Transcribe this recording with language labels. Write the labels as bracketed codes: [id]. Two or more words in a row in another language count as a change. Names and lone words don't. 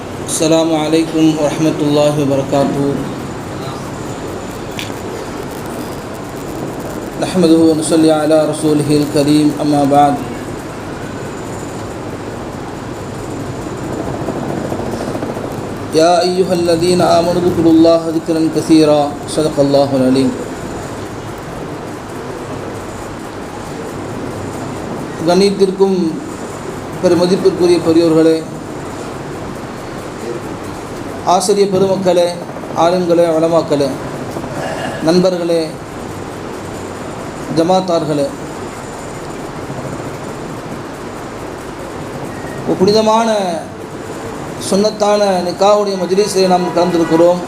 [ar] السلام عليكم ورحمة الله وبركاته. نحمده ونصلي على رسوله الكريم. أما بعد، يا أيها الذين آمنوا اذكروا الله ذكرا كثيرا. صدق الله العليم. [ta] கண்ணியத்திற்கும் பெருமதிப்பிற்குரிய பெரியோர்களே, ஆசிரிய பெருமக்களே, ஆளுங்களே, உலமாக்களே, நண்பர்களே, ஜமாத்தார்களே, புனிதமான சுன்னத்தான நிக்காஹுடைய மஜ்லிஸை நாம் கலந்திருக்கிறோம்.